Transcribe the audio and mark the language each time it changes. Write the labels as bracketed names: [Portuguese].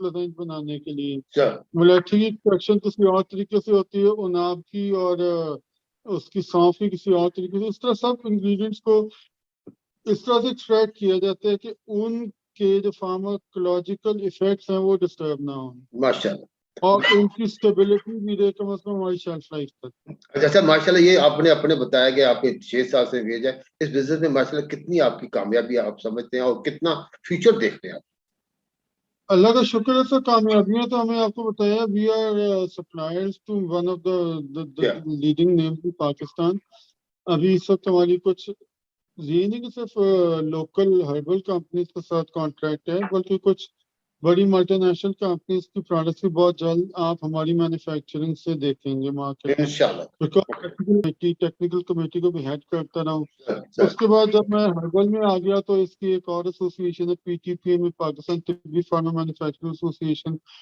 [Urdu] ایک لوزینج بنانے کے لیے ملیٹھی کی ایکسٹریکشن کسی اور طریقے سے ہوتی ہے، عناب کی اور اس کی سونف کی کسی اور طریقے سے. اس طرح سب انگریڈینٹس کو اس طرح سے ایکسٹریکٹ کیا جاتا ہے کہ ان کے جو فارماکولوجیکل ایفیکٹس ہیں وہ ڈسٹرب نہ ہوں، ماشاءاللہ، اور ان کی اسٹیبلٹی بھی رہے کم از کم ہماری شیلف لائف تک. اچھا ماشاءاللہ، یہ آپ نے اپنے بتایا کہ آپ 6 سال سے انگیج ہے اس بزنس میں. ماشاءاللہ کتنی آپ کی کامیابی آپ سمجھتے ہیں اور کتنا فیوچر دیکھتے ہیں آپ؟ اللہ کا شکر ہے. سر کامیابیاں تو ہمیں آپ کو بتایا، [English] We are suppliers to one of the leading names in Pakistan. [Urdu] ابھی اس وقت ہماری کچھ یہ نہیں کہ صرف لوکل ہربل کمپنیز کے ساتھ کانٹریکٹ ہے، بلکہ کچھ بڑی ملٹی نیشنل کمپنیز کی پروڈکٹس بھی بہت جلد آپ ہماری مینوفیکچرنگ سے دیکھیں گے مارکیٹ میں. ٹیکنیکل کمیٹی کو بھی ہیڈ کرتا رہا ہوں. اس کے بعد جب میں ہربل میں آ گیا تو اس کی ایک اور ایسوسیشن ہے PTPM، پاکستان طبی فارما مینوفیکچرنگ ایسوسیشن.